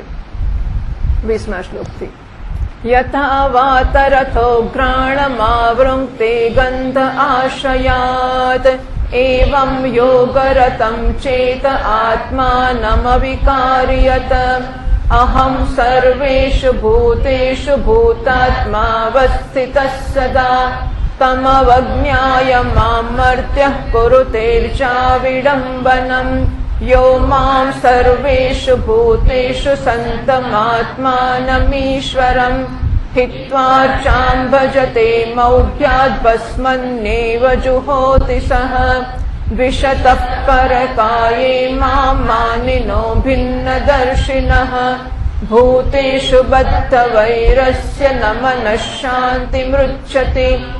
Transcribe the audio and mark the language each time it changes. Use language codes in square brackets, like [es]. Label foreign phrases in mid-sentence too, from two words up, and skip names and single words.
[sa] 20મા શ્લોકથી યથા વાતરથો ઘ્રાણમાવૃંક્તે ગંધ આશ્રયાત એવં યોગરતં ચેત આત્માનમવિકાર્યત અહમ સર્વેષુ ભૂતેષુ ભૂતાત્માવસ્થિતઃ સદા તમવજ્ઞાય મામર્ત્યઃ કુરુતેર્ચાવિડંબનમ યો મામ સર્વેષુ ભૂતેષુ સંતમાત્માનમીશ્વરમ हित्वार्चां भजते मौढ्याद् भस्मन्नेव जुहोति सः द्विषतः परकाये मां मानिनो भिन्नदर्शिनः भूतेषु बद्धवैरस्य न मनः शान्तिमृच्छति